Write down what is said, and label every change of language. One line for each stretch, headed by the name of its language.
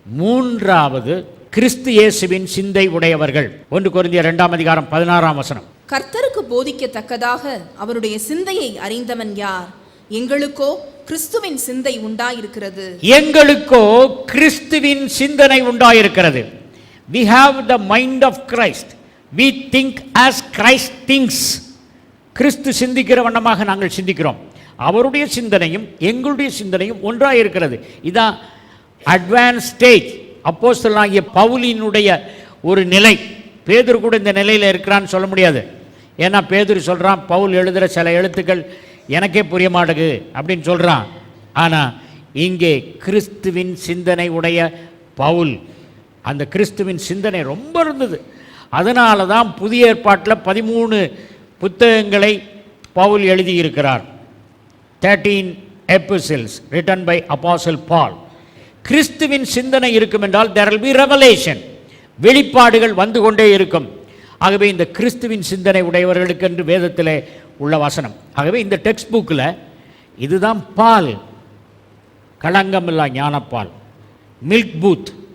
Tamil: 3வது, கிறிஸ்து இயேசுவின் சிந்தை உடையவர்கள். 1 கொரிந்தியர் 2:16. கர்த்தருக்கு போதிக்கத்தக்கதாக அவருடைய சிந்தையை அறிந்தவன் யார்? எங்களுக்கோ கிறிஸ்துவின் சிந்தை உண்டாயிருக்கிறது. எங்களுக்கோ கிறிஸ்துவின் சிந்தனை உண்டாயிருக்கிறது.
English: We have the mind of Christ. We think as Christ thinks.
Tamil: கிறிஸ்து சிந்திக்கிற வண்ணமாக நாங்கள் சிந்திக்கிறோம். அவருடைய சிந்தனையும் எங்களுடைய சிந்தனையும் ஒன்றாக இருக்கிறது. இதான் அட்வான்ஸ் ஸ்டேஜ். அப்போஸ்தலனாகிய பவுலினுடைய ஒரு நிலை. பேதுரு கூட இந்த நிலையில் இருக்கிறான்னு சொல்ல முடியாது. ஏன்னா பேதுரு சொல்கிறான், பவுல் எழுதுகிற சில எழுத்துக்கள் எனக்கே புரிய மாட்டேங்குது அப்படின்னு சொல்கிறான். ஆனால் இங்கே கிறிஸ்துவின் சிந்தனை உடைய பவுல், அந்த கிறிஸ்துவின் சிந்தனை ரொம்ப இருந்தது. அதனால தான் புதிய ஏற்பாட்டில் 13 புத்தகங்களை பவுல் எழுதியிருக்கிறார்.
English: 13 epistles written by Apostle Paul.
Tamil: கிறிஸ்துவின் சிந்தனை இருக்கும் என்றால்
English: there will be revelation,
Tamil: வெளிப்பாடுகள் வந்து கொண்டே இருக்கும். ஆகவே இந்த கிறிஸ்துவின் சிந்தனை உடையவர்களுக்கு என்று வேதத்திலே உள்ள வசனம். ஆகவே இந்த டெக்ஸ்ட் புக்கில் இதுதான் பால், களங்கமில்லா ஞானப்பால், மில்க் பூத்.